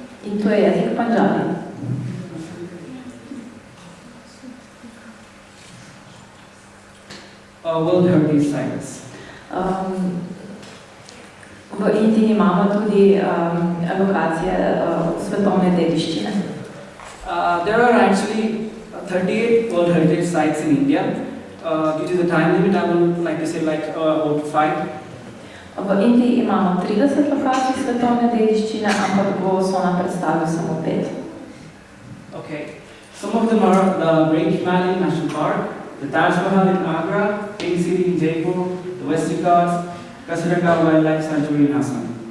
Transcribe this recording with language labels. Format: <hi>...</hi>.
<sl>In to je jezik Punjabi.</sl> <en>World Heritage Sites.</en> <sl>V Indiji imamo tudi lokacije svetovne dediščine.</sl> <en>There are actually 38 World Heritage Sites in India. Due to the time limit, I would like to say about 5.</en> <sl>V Indiji imamo 30 lokacij svetovne dediščine, ampak bo Sona predstavil samo 5. Okay.</sl> <en>Some of them are the Great Himalayan National Park, the Taj Mahal in Agra, Pink City in Jaipur, the Western Ghats, Kasaragod Wildlife Sanctuary in Assam.</en>